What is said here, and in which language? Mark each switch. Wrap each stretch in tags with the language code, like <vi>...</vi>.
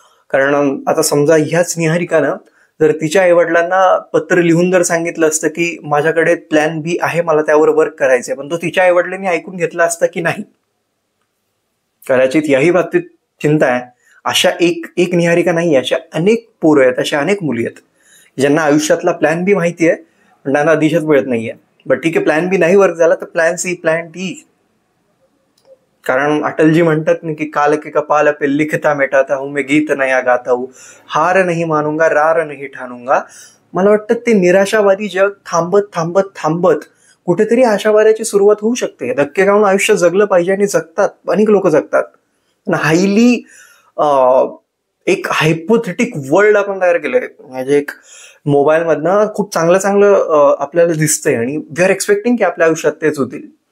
<mr>कारण आता समजा ह्याच निहारिकानं जर तिच्या आईवडिलांना पत्र लिहून जर सांगितलं असतं की माझ्याकडे प्लॅन बी आहे, मला त्यावर वर्क करायचंय, पण तो तिच्या आईवडिलांनी ऐकून घेतला असता की नाही. कदाचित याही बाबतीत चिंता आहे. अशा एक निहारिका नाही, अशा अनेक पोरं आहेत, अशा अनेक मुली आहेत ज्यांना आयुष्यातला प्लॅन बी माहिती आहे पण त्यांना दिशच मिळत नाहीये. बट ठीक आहे, प्लॅन बी नाही वर्क झाला तर प्लॅन सी, प्लॅन डी. कारण अटलजी म्हणतात ना की</mr> <hi>काल के कपाल पे लिखता मेटाता हूं मैं गीत नया गाता हूं, हार नहीं मानूंगा रार नहीं ठाणूंगा.</hi> <mr>मला वाटतं ते निराशावादी जग थांबत थांबत थांबत कुठेतरी आशावादाची सुरुवात होऊ शकते. धक्के खाऊन आयुष्य जगलं पाहिजे आणि जगतात, अनेक लोक जगतात. हायली एक हायपोथेटिक वर्ल्ड आपण तयार केलंय. म्हणजे एक मोबाईल मधनं खूप चांगलं आपल्याला दिसतंय आणि</mr> <en>we are expecting</en> <mr>की आपल्या आयुष्यात तेच होतील.</mr>